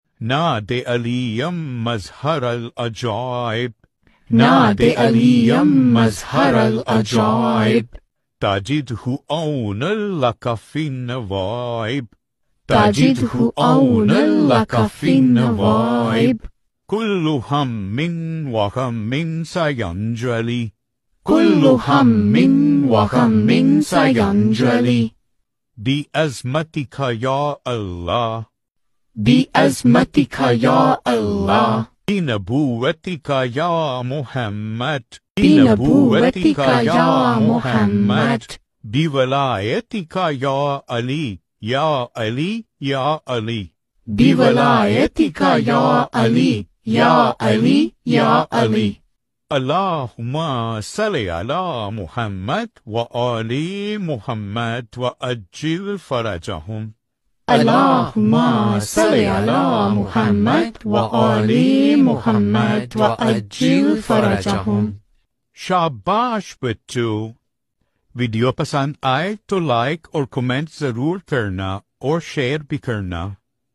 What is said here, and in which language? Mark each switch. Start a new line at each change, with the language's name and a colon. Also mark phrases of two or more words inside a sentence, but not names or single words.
Arabic: ناد عليًّا مظهر العجائب, ناد عليًّا مظهر العجائب, تجده عونًا لك في النوائب, تجده عونًا لك في النوائب, كل همٍّ وغمٍّ سينجلي, كل همٍّ وغمٍّ سينجلي, بعظمتك يا الله, بعظمتك يا الله, بنبوتك يا محمد, بنبوتك يا محمد, بولايتك يا علي، يا علي، يا علي, بولايتك يا علي، يا علي، يا علي. اللهم صل على محمد وآل محمد وعجل فرجهم. اللهم صل على محمد وآل محمد وعجل فرجهم.
Hindi: शाबाश बच्चों, वीडियो पसंद आए तो लाइक और कमेंट जरूर करना और शेयर भी करना।